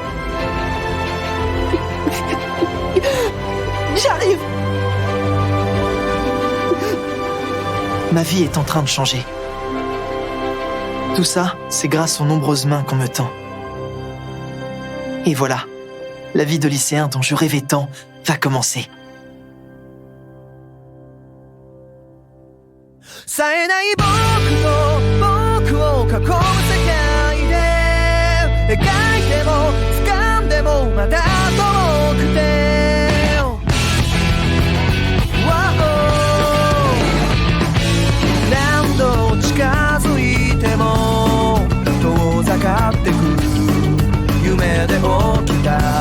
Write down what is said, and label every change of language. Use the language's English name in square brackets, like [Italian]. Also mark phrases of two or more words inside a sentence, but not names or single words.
[French] J'arrive. Ma vie est en train de changer. Tout ça, c'est grâce aux nombreuses mains qu'on me tend. Et voilà, la vie de lycéen dont je rêvais tant va commencer. [Japanese] 冴えない僕を囲む世界で描いても掴んでもまだ遠くて、何度近づいても遠ざかってく夢で起きた